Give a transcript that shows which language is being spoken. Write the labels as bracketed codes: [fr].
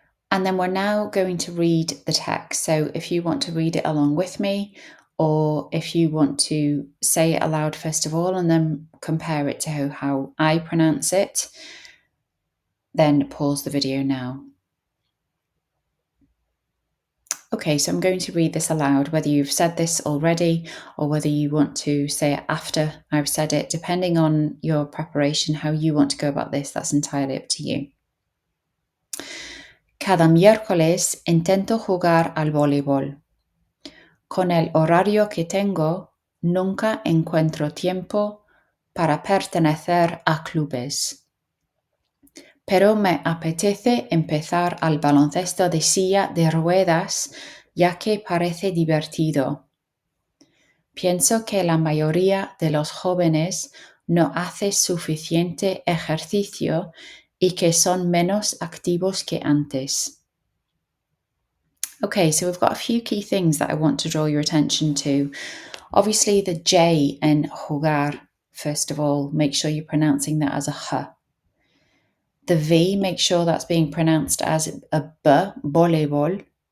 [en] And then we're now going to read the text. So if you want to read it along with me, or if you want to say it aloud first of all and then compare it to how I pronounce it, then pause the video now. Okay, so I'm going to read this aloud, whether you've said this already or whether you want to say it after I've said it, depending on your preparation, how you want to go about this, that's entirely up to you. [es] Cada miércoles intento jugar al voleibol. Con el horario que tengo, nunca encuentro tiempo para pertenecer a clubes. Pero me apetece empezar al baloncesto de silla de ruedas, ya que parece divertido. Pienso que la mayoría de los jóvenes no hace suficiente ejercicio y que son menos activos que antes. [en] Okay, so we've got a few key things that I want to draw your attention to. Obviously, the J in jugar, first of all, make sure you're pronouncing that as a H. The V, make sure that's being pronounced as a B, voleibol.